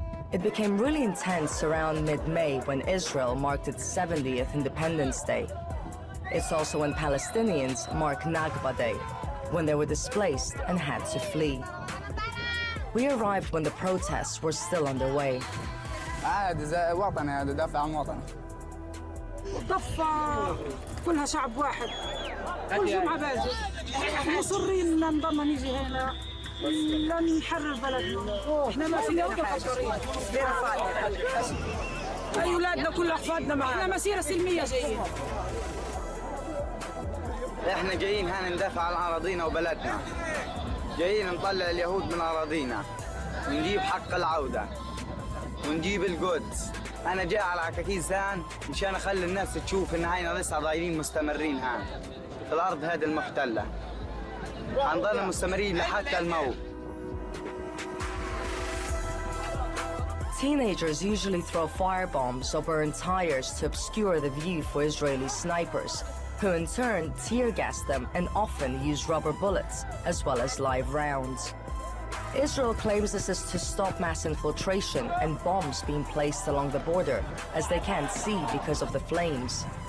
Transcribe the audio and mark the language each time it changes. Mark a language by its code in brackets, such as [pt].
[en] It became really intense around mid-May when Israel marked its 70th Independence Day. It's also when Palestinians mark Nakba Day, when they were displaced and had to flee. We arrived when the protests were still underway. [ar] عادي زي وطني هذا دافع عن وطني. ضفة كلها شعب واحد. كل جمعة باجي. احنا مصرين نضلنا نيجي هنا لن نحرر بلدنا. احنا ما فينا حاجة. أي أولادنا كل أحفادنا معنا. احنا مسيرة سلمية جايين. احنا جايين هنا ندافع عن أراضينا وبلدنا. جايين نطلع اليهود من أراضينا ونجيب حق العودة ونجيب القدس. أنا جاي على عكاكيز هان مشان أخلي الناس تشوف إن هاينا لسه ضايلين مستمرين هان في الأرض هذه المحتلة. هنضل مستمرين لحتى الموت. [en] Teenagers usually throw firebombs or burn tires to obscure the view for Israeli snipers, who in turn tear gas them and often use rubber bullets as well as live rounds. Israel claims this is to stop mass infiltration and bombs being placed along the border, as they can't see because of the flames.